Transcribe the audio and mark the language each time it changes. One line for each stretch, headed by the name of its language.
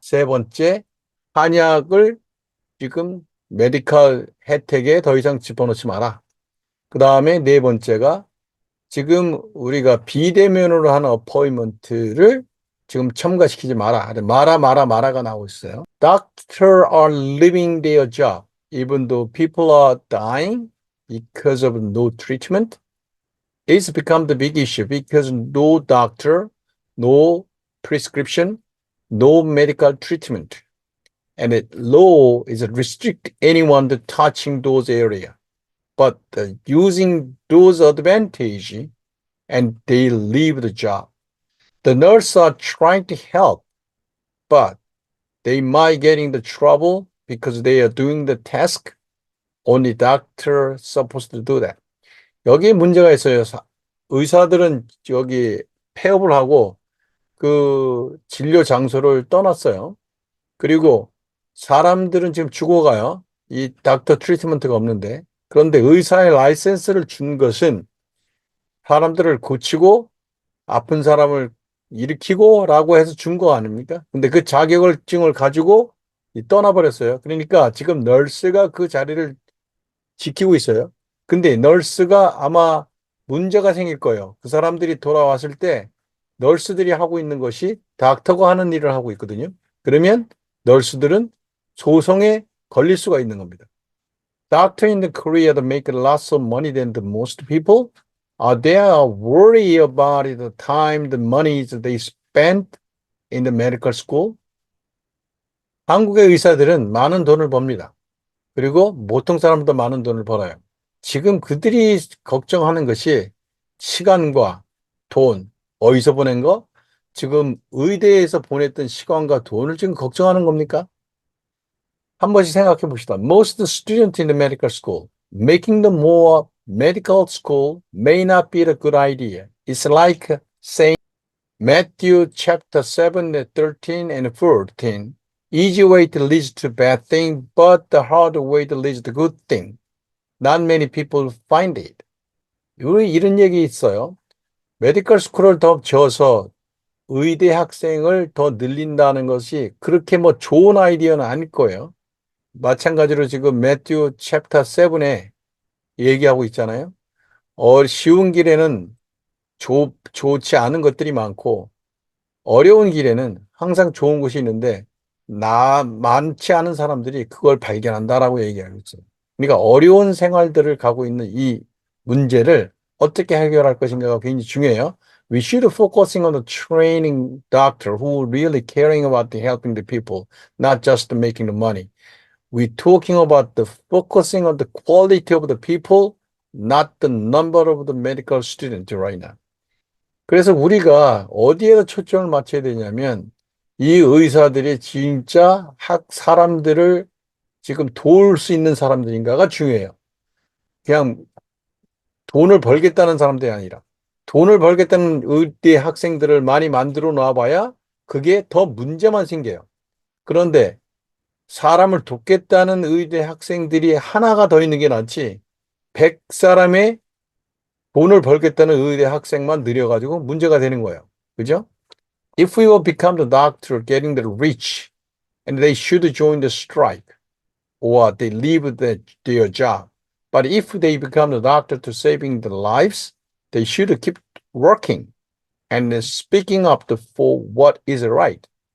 Korean: 세 번째, 한약을 지금 메디컬 혜택에 더 이상 집어넣지 마라. 그 다음에 네 번째가 지금 우리가 비대면으로 하는 어포인먼트를 지금 첨가시키지 마라. 마라가 나오고 있어요.
English: Doctors are leaving their job even though people are dying because of no treatment. It's become the big issue because no doctor, no prescription, no medical treatment. And the law is restrict anyone to touching those areas. But using those advantage and they leave the job. The nurses are trying to help, but they might get into trouble because they are doing the task. Only doctor supposed to do that.
Korean: 여기에 문제가 있어요. 의사들은 여기 폐업을 하고 그 진료 장소를 떠났어요. 그리고 사람들은 지금 죽어가요. 이 닥터 트리트먼트가 없는데. 그런데 의사의 라이센스를 준 것은 사람들을 고치고 아픈 사람을 일으키고 라고 해서 준 거 아닙니까? 근데 그 자격증을 가지고 떠나버렸어요. 그러니까 지금 널스가 그 자리를 지키고 있어요. 근데 널스가 아마 문제가 생길 거예요. 그 사람들이 돌아왔을 때 널스들이 하고 있는 것이 닥터가 하는 일을 하고 있거든요. 그러면 널스들은 소송에 걸릴 수가 있는 겁니다.
English: Doctor in Korea that make lots of money than the most people, they are worried about the time, the money they spent in the medical school.
Korean: 한국의 의사들은 많은 돈을 법니다. 그리고 보통 사람보다 많은 돈을 벌어요. 지금 그들이 걱정하는 것이 시간과 돈, 어디서 보낸 거? 지금 의대에서 보냈던 시간과 돈을 지금 걱정하는 겁니까? 한 번씩 생각해 봅시다.
English: Most students in the medical school, making them more medical school may not be a good idea. It's like saying Matthew chapter 7, 13 and 14. Easy way to lead to bad thing, but the hard way to lead to good thing. Not many people find it.
Korean: 이런 얘기 있어요. 메디컬 스쿨을 더 지어서 의대 학생을 더 늘린다는 것이 그렇게 뭐 좋은 아이디어는 아닐 거예요. 마찬가지로 지금 매튜 챕터 7에 얘기하고 있잖아요. 쉬운 길에는 좋지 않은 것들이 많고 어려운 길에는 항상 좋은 것이 있는데 많지 않은 사람들이 그걸 발견한다라고 얘기하고 있어요. 그러니까 어려운 생활들을 가고 있는 이 문제를 어떻게 해결할 것인가가 굉장히 중요해요.
English: We should focusing on the training doctor who really caring about the helping the people, not just making the money. We're talking about the focusing on the quality of the people, not the number of the medical students right now.
Korean: 그래서 우리가 어디에다 초점을 맞춰야 되냐면 이 의사들이 진짜 사람들을 지금 도울 수 있는 사람들인가가 중요해요. 그냥 돈을 벌겠다는 사람들이 아니라 돈을 벌겠다는 의대 학생들을 많이 만들어 놔봐야 그게 더 문제만 생겨요. 그런데 사람을 돕겠다는 의대 학생들이 하나가 더 있는 게 낫지 100사람의 돈을 벌겠다는 의대 학생만 늘여가지고 문제가 되는 거예요. 그죠?
English: If we will become the doctor getting the rich and they should join the strike or they leave their job. But if they become the doctor to saving the lives, they should keep working and speaking up for what is right.